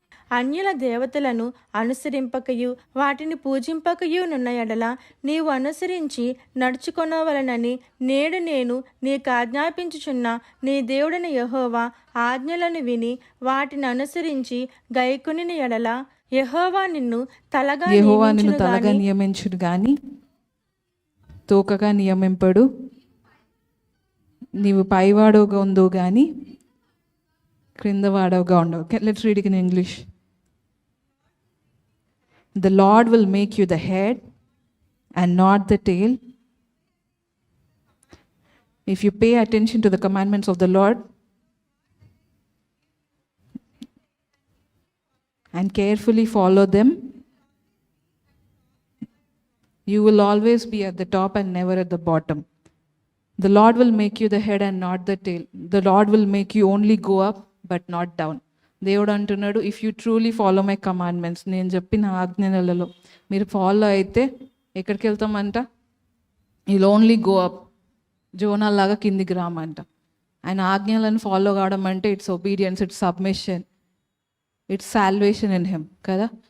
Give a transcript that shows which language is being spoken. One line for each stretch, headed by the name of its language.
Telugu: అన్యుల దేవతలను అనుసరింపకయు వాటిని పూజింపకయు నున్న ఎడల నీవు అనుసరించి నడుచుకొనవలనని నేడు నేను నీకు ఆజ్ఞాపించుచున్న నీ దేవుడైన యెహోవా ఆజ్ఞలను విని వాటిని అనుసరించి గైకొనిన ఎడల యెహోవా నిన్ను తలగా నియమించును గాని తోకగా నియమింపడు. నీవు పైవాడవుగా ఉందో కానీ క్రింద వాడవుగా ఉండవు.
English: Let's read it in English. The Lord will make you the head and not the tail. If you pay attention to the commandments of the Lord and carefully follow them, you will always be at the top and never at the bottom. The Lord will make you the head and not the tail. The Lord will make you only go up but not down.
Telugu: దేవుడు అంటున్నాడు,
English: if you truly follow my commandments,
Telugu: నేను చెప్పిన ఆజ్ఞలలో మీరు follow అయితే ఎక్కడికి వెళ్తామంట?
English: You'll only go up.
Telugu: జోనాల్లాగా కిందికి రామంట. ఆయన ఆజ్ఞలను ఫాలో కావడం అంటే
English: it's obedience, it's submission, it's salvation in him
Telugu: కదా.